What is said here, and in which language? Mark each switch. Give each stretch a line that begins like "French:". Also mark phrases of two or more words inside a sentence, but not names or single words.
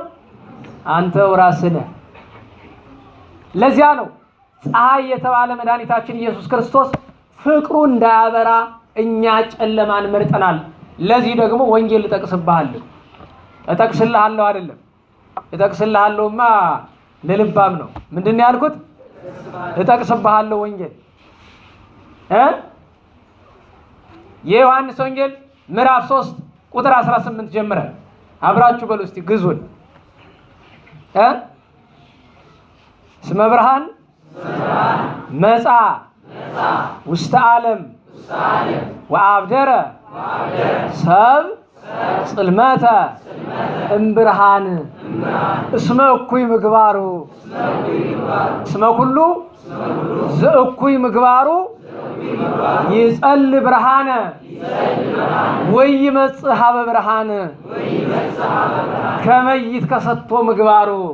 Amharic: አንተው ራስህ ነህ። ለዚያ ነው ፀሐይ የተባለ መድኃኒታችን ኢየሱስ ክርስቶስ ፍቅሩ እንዳያበራ እኛ ጨለማን መርጠናል። ለዚህ ደግሞ ወንጌል እጠቅስልሃለሁ አይደለም። እጠቅስልሃለሁማ ለልባም ነው። ምንድነው ያልኩት? እጠቅስብሃለሁ ወንጌል የዮሐንስ ወንጌል ምዕራፍ 3 ቁጥር 18 ጀምረ አብራችሁ በሉ እስቲ ግዙን።
Geez: እስመ ብርሃን መጻ ውስተ ዓለም ወአብደረ ሰብ ጽልመተ እምብርሃን እስመ እኩይ ምግባሩ እስመ ኩሉ ዘእኩይ ምግባሩ ይጸል ብርሃነ ወይመጽእ ሀበ ብርሃን ከመ ይትከሰቶ ምግባሩ